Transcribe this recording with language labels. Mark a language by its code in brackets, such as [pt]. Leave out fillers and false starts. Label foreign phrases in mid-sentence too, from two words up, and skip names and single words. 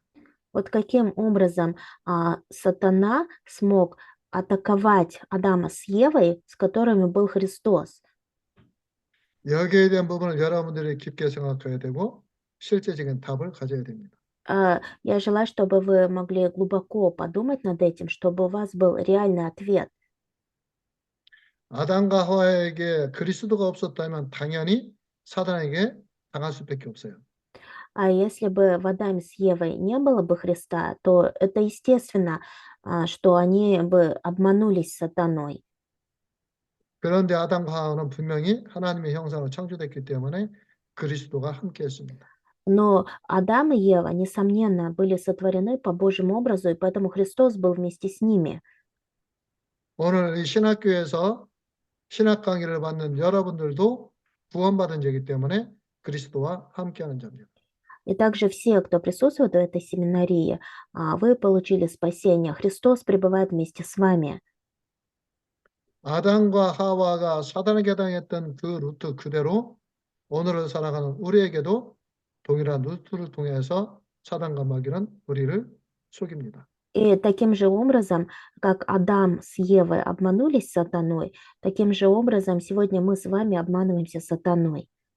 [ru] Вот каким образом сатана смог атаковать Адама с Евой, с которыми был Христос? [ko] 여기에 대한 부분을 여러분들이 깊게 생각해야 되고 실제적인 답을 가져야 됩니다. [ru] Я желаю, чтобы вы могли глубоко подумать над этим, чтобы у вас был реальный ответ. [ko] 아담과 하와에게 그리스도가 없었다면 당연히 사단에게 당할 수밖에 없어요. [ru] А если бы в Адаме с Евой не было бы Христа, то это естественно, что они бы обманулись сатаной. [ko] 그런데 아담과 하와는 분명히 하나님의 형상으로 창조됐기 때문에 그리스도가 함께했습니다. [ru] Но Адам и Ева, несомненно, были сотворены по Божьему образу, и поэтому Христос был вместе с ними. [ko] 오늘 이 신학교에서 신학 강의를 받는 여러분들도 구원받은 자이기 때문에 그리스도와 함께하는 자입니다. [ru] И также все, кто присутствует в этой семинарии, вы получили спасение. Христос пребывает вместе с вами. [ko] 아담과 하와가 사단에게 당했던 그 루트 그대로 오늘을 살아가는 우리에게도 동일한 루트를 통해서 사단과 마귀는 우리를 속입니다. [ru] И таким же образом, как Адам с Евой обманулись сатаной, таким же образом сегодня мы с вами обманываемся сатаной.